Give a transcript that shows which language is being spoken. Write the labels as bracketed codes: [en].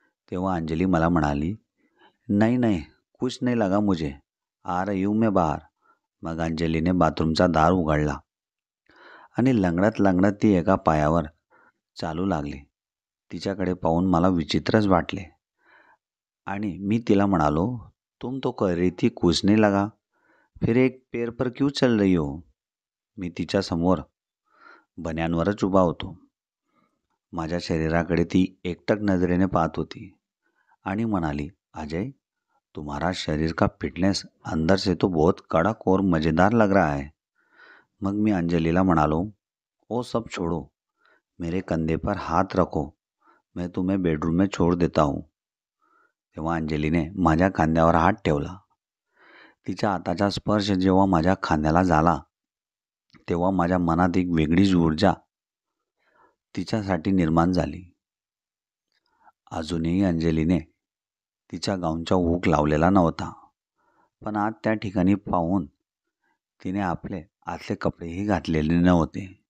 [mr] तेव्हा अंजली मला म्हणाली, [hi] नहीं नहीं, कुछ नहीं लगा मुझे, आ रही हूँ मैं बाहर. [mr] मग अंजलीने बाथरूमचा दार उघडला आणि लंगडत लंगडत ती एका पायावर चालू लागली. तिच्याकडे पाहून मला विचित्रच वाटले आणि मी तिला म्हणालो, [hi] तुम तो कह रही थी कुछ नहीं लगा, फिर एक पैर पर क्यों चल रही हो? [mr] मी तिच्यासमोर बन्यांवरच उभा होतो. माझ्या शरीराकडे ती एकटक नजरेने पाहत होती आणि म्हणाली, [hi] अजय, तुम्हारा शरीर का फिटनेस अंदर से तो बहुत कड़क और मज़ेदार लग रहा है. [mr] मग मी अंजलीला म्हणालो, [hi] वो सब छोड़ो, मेरे कंधे पर हाथ रखो, मैं तुम्हें बेडरूम में छोड़ देता हूँ. [mr] तेव्हा अंजलीने माझ्या खांद्यावर हात ठेवला. तिच्या हाताचा स्पर्श जेव्हा माझ्या खांद्याला झाला तेव्हा माझ्या मनात एक वेगळीच ऊर्जा तिच्यासाठी निर्माण झाली. अजूनही अंजलीने तिच्या गाऊनचा हुक लावलेला नव्हता, पण आज त्या ठिकाणी पाहून तिने आपले आतले कपडेही घातलेले नव्हते.